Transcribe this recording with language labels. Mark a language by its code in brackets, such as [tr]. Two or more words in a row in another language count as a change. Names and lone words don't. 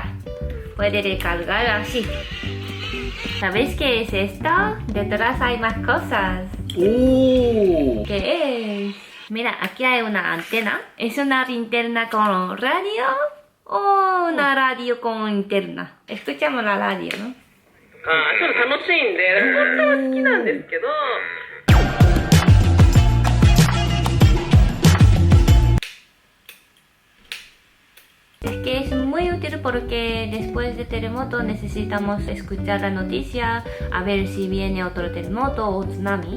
[es] Puede recargar así. ¿Sabéis qué es esto? Detrás hay más cosas. ¿Qué es? Mira, aquí hay una antena. ¿Es una linterna con radio o una radio con linterna? Escuchamos la radio, ¿no? [ja] ちょっと楽しいんで、本当は好きなんですけど。 [es] Es que es muy útil porque después de terremoto necesitamos escuchar la noticia, a ver si viene otro terremoto o tsunami.